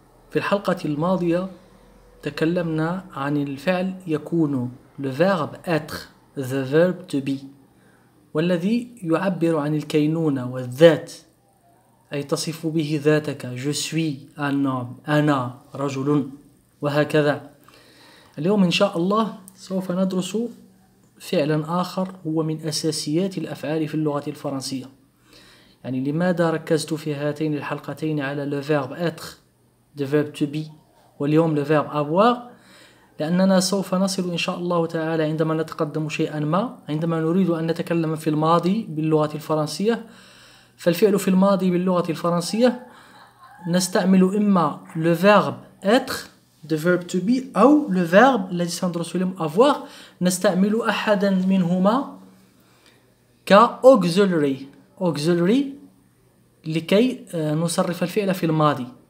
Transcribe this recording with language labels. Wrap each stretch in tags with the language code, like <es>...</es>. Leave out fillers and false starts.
<ar>في الحلقة الماضية تكلمنا عن الفعل يكون</ar> <fr>le verbe être,</fr> <en>the verb to be،</en> <ar>والذي يعبر عن الكينونة والذات، أي تصف به ذاتك.</ar> <fr>je suis un homme،</fr> <ar>أنا رجل، وهكذا. اليوم إن شاء الله سوف ندرس فعلا آخر هو من أساسيات الأفعال في اللغة الفرنسية. يعني لماذا ركزت في هاتين الحلقتين على</ar> <fr>le verbe être،</fr> <en>the verb to be،</en> <ar>واليوم</ar> <fr>le verbe avoir؟</fr> <ar>لأننا سوف نصل إن شاء الله تعالى عندما نتقدم شيئا ما، عندما نريد أن نتكلم في الماضي باللغة الفرنسية، فالفعل في الماضي باللغة الفرنسية نستعمل إما</ar> <fr>le verbe être،</fr> <en>the verb to be،</en> <ar>أو</ar> <fr>le verbe</fr> <ar>الذي سندرسه اليوم</ar> <fr>avoir،</fr> <ar>نستعمل أحدا منهما كauxiliary لكي نصرف الفعل في الماضي.</ar>